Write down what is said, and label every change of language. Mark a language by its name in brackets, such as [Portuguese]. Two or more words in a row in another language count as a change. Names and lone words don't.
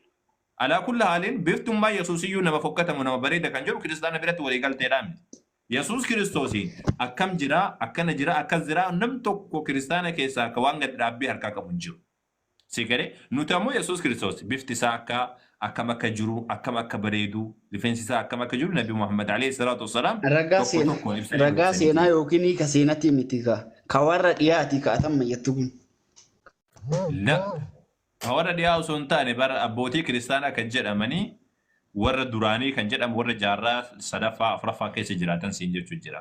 [Oromo] Alaa kulli haaliin biftummaa Yesuus iyyuu nama fokkatamu nama bareeda kan jedhu kiristaana biratti walii galteedhaa miti. Yesuus Kiristoosiin akkam jira akkana jira akkas jira nam tokko kiristaana keessaa akka waan gad dhaabbii harkaa qabu hin jiru. Sigare nuti ammoo Yesuus Kiristoos bifti isaa akkam akka jiru akkam akka bareedu rifeensi isaa akkam akka jiru Nabi Muhammad [Arabic] عليه الصلاة والسلام [Oromo] ragaa seenaa yookiin ka seenatti miti ka warra dhiyaati ka atamma jettu kun. La warra dhiyaa osoo hin taane bara abbootii kiristaanaa kan jedhamanii warra duraanii kan jedhamu warra jaarraa sadaffaa afuraffaa keessa jiraatan siin jechuun jira.